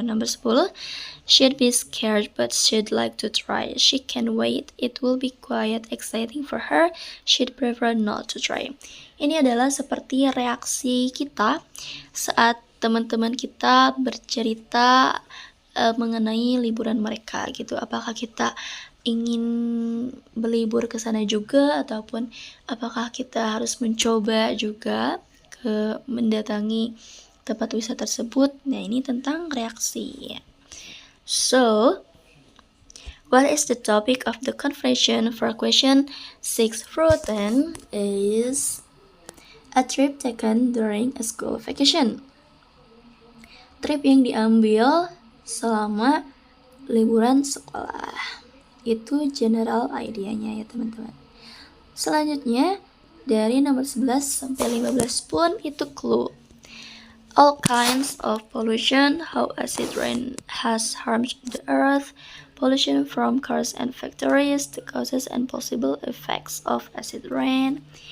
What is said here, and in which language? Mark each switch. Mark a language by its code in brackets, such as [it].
[id] Nomor 10, [en] she'd be scared but she'd like to try. She can wait, it will be quite exciting for her. She'd prefer not to try. [id] Ini adalah seperti reaksi kita saat teman-teman kita bercerita mengenai liburan mereka gitu. Apakah kita ingin berlibur ke sana juga, ataupun apakah kita harus mencoba juga mendatangi tempat wisata tersebut. Nah, ini tentang reaksi. [en] So, what is the topic of the conversation for question 6 through 10 is a trip taken during a school vacation. [id] Trip yang diambil selama liburan sekolah. Itu [en] general idea- [id] nya ya teman-teman. Selanjutnya dari nomor 11 sampai 15 pun itu clue. [en] All kinds of pollution, how acid rain has harmed the earth, pollution from cars and factories, the causes and possible effects of acid rain.